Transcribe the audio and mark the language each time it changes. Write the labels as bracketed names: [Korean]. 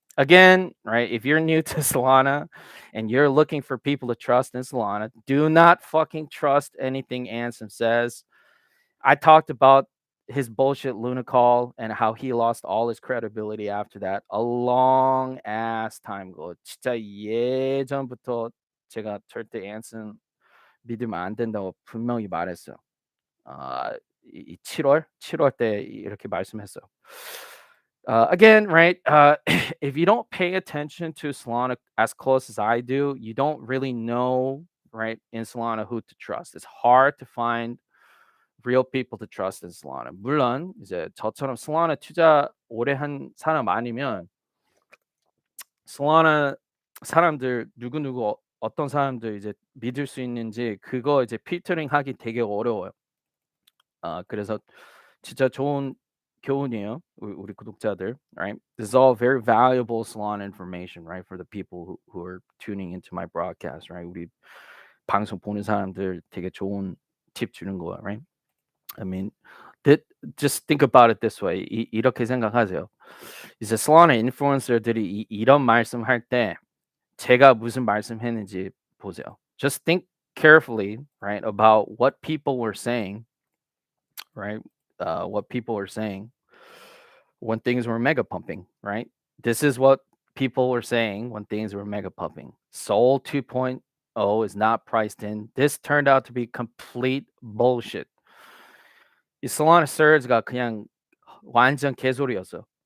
[English] Again, right? If you're new to Solana and you're looking for people to trust in Solana, do not fucking trust anything Anson says. I talked about his bullshit Luna call and how he lost all his credibility after that a long ass time ago. [Korean] 진짜 예전부터 제가 절대 Anson 믿으면 안 된다고 분명히 말했어요. 이 7월 때 이렇게 말씀했어요. [English] Again, right? If you don't pay attention to Solana as close as I do, you don't really know, right, in Solana who to trust. It's hard to find real people to trust in Solana. [Korean] 물론 이제 저처럼 Solana 투자 오래 한 사람 아니면 Solana 사람들 누구누구 어떤 사람들 이제 믿을 수 있는지 그거 이제 필터링하기 되게 어려워요. 그래서 진짜 좋은 교훈이에요, 우리 구독자들, right? [English] This is all very valuable Solana information, right, for the people who are tuning into my broadcast, right? [Korean] 우리 방송 보는 사람들 되게 좋은 팁 주는 거야, right? [English] I mean, just think about it this way. [Korean] 이렇게 생각하세요. 이제 Solana 인플루언서들이 이런 말씀할 때 제가 무슨 말씀했는지 보세요. [English] Just think carefully, right, about what people were saying, right? What people were saying when things were mega pumping, right? This is what people were saying when things were mega pumping. Sol 2.0 is not priced in. This turned out to be complete bullshit. [Korean] 이 Solana Surge가 그냥 완전 개소리였어.